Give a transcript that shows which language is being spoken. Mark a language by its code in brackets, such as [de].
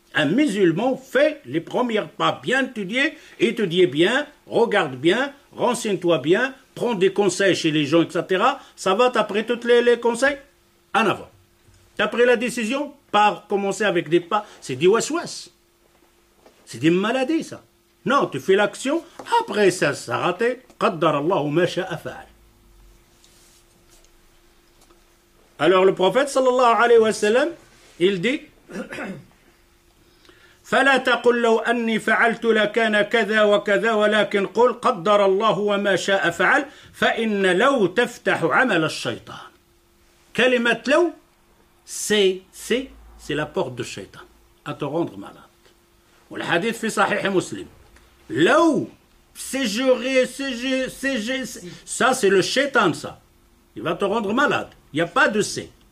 [fr] Un musulman fait les premiers pas bien étudier bien, regarde bien, renseigne-toi bien, prends des conseils chez les gens, etc. Ça va, t'as pris tous les conseils? En avant. T'as pris la décision? Pas commencer avec des pas. C'est des waswas. C'est des maladies, ça. Non, tu fais l'action, après ça a raté. [ar] Qaddar Allahu ma sha'a fa'al. [fr] Alors le prophète sallallahu alayhi wa sallam, il dit [ar] فلا تقل لو أني فعلت لكان كذا وكذا ولكن قل قدر الله وما شاء فعل فإن لو تفتح عمل الشيطان. كلمة لو [fr] c'est la porte du shaitan à te rendre malade. [ar] والحديث في صحيح مسلم. [fr] لو ça c'est le shaitan, ça. Il va te rendre malade. Il n'y a pas de c'est.